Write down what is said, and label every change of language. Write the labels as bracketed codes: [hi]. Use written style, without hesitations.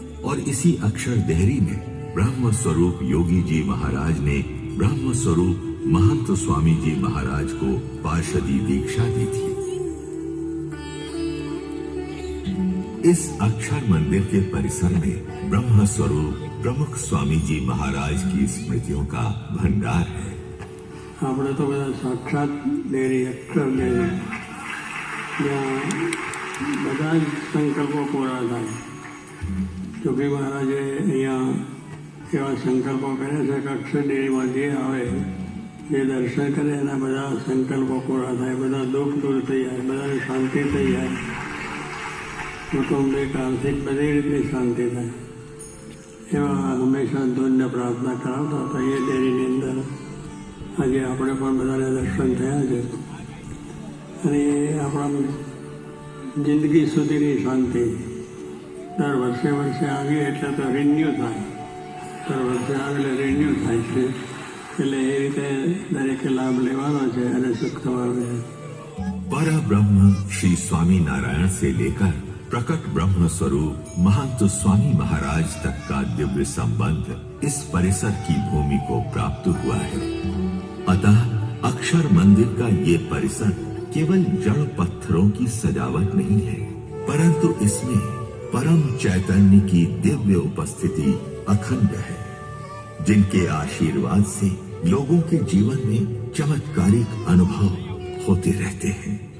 [hi] और इसी अक्षर देहरी में ब्रह्म स्वरूप योगी जी महाराज ने ब्रह्म स्वरूप महंत स्वामी जी महाराज को पार्षदी दीक्षा दी थी। इस अक्षर मंदिर के परिसर में ब्रह्म स्वरूप प्रमुख स्वामी जी महाराज की स्मृतियों का भंडार है। [gu] આપણે તો બધા સાક્ષાત દેરી અક્ષર દેરી જ્યાં બધા જ સંકલ્પો પૂરા થાય। જોગી મહારાજે અહીંયા એવા સંકલ્પો કર્યા છે કે અક્ષર ડેરીમાં જે આવે જે દર્શન કરે એના બધા સંકલ્પો પૂરા થાય, બધા દુઃખ દૂર થઈ જાય, બધાને શાંતિ થઈ જાય, કુટુંબિક આર્થિક બધી રીતે શાંતિ થાય એવા હંમેશા ધૂનને પ્રાર્થના કરાવતા હતા એ ડેરીની અંદર। આજે આપણે પણ બધાને દર્શન થયા છે અને આપણા જિંદગી સુધીની શાંતિ દર વર્ષે વર્ષે આવીએ એટલે તો રિન્યુ થાય, દર વર્ષે આવે એટલે રિન્યુ થાય છે, એટલે એ રીતે દરેકે લાભ લેવાનો છે અને સુખ થવાનું છે। [hi] पर ब्रह्म श्री स्वामी नारायण से लेकर प्रकट ब्रह्म स्वरूप महंत स्वामी महाराज तक का दिव्य संबंध इस परिसर की भूमि को प्राप्त हुआ है। अतः अक्षर मंदिर का ये परिसर केवल जड़ पत्थरों की सजावट नहीं है, परंतु इसमें परम चैतन्य की दिव्य उपस्थिति अखंड है, जिनके आशीर्वाद से लोगों के जीवन में चमत्कारिक अनुभव होते रहते हैं।